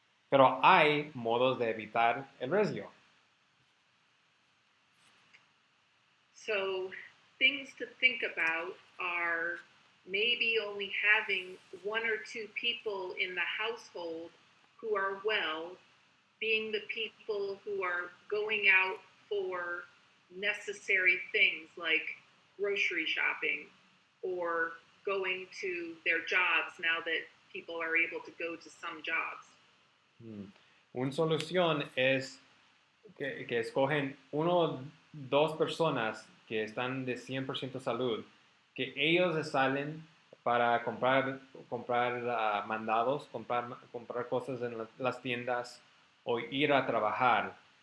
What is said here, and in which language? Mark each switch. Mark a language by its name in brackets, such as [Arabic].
[Spanish] Pero hay modos de evitar el riesgo. [English] So, things to think about are maybe only having one or two people in the household who are well, being the people who are going out for necessary things like grocery shopping or going to their jobs now that people are able to go to some jobs. [Spanish] Una solución es que escogen uno, dos personas que están de 100% salud, que ellos salen para comprar mandados, comprar cosas en las tiendas o ir a trabajar.